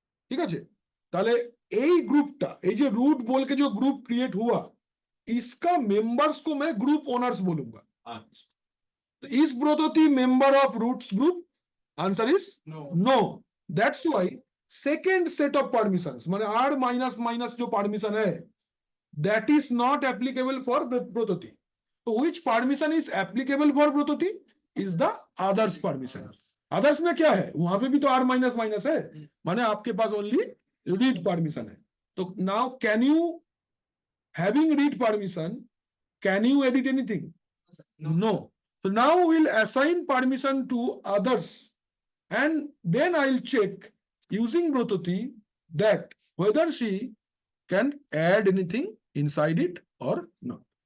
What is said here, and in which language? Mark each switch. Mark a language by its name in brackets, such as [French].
[Hindi] ठीक है, [Bangla] তাহলে এই গ্রুপটা, এই যে [Hindi] रूट बोल के जो ग्रुप क्रिएट हुआ, इसका मेंबर्स को मैं ग्रुप ओनर्स बोलूंगा। [English] तो is Brototi member of root's group? Answer is no. That's why second set of permissions [Hindi] माने r माइनस माइनस जो परमिशन है, [English] That is not applicable for Brototi. तो which permission is applicable for Brototi? Is the others permission. [Hindi] Others में क्या है? वहां पे भी तो r माइनस माइनस है, माने आपके पास [English] only read permission [Hindi] है। [English] तो now can you, having read permission, can you edit anything? No. So now we'll assign permission to others and then I'll check using Brototi that whether she can add anything inside it or not.